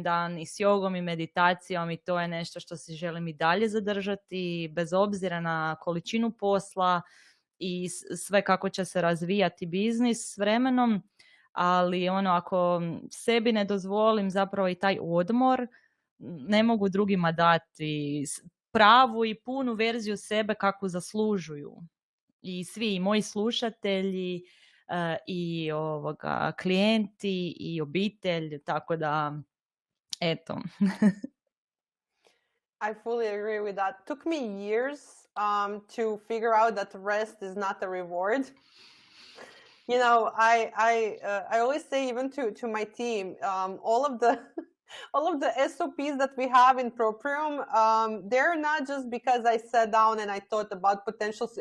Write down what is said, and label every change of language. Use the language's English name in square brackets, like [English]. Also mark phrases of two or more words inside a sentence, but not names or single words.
[Croatian] dan i s jogom i meditacijom i to je nešto što si želim i dalje zadržati bez obzira na količinu posla i sve kako će se razvijati biznis s vremenom, ali ako sebi ne dozvolim zapravo i taj odmor, ne mogu drugima dati pravu i punu verziju sebe kakvu zaslužuju. I svi, i moji slušatelji, i klijenti i obitelj, tako da eto. [English] I fully agree with that. Took me years to figure out that rest is not a reward. I always say, even to my team, all of the SOPs that we have in Proprium, they're not just because I sat down and I thought about potentials.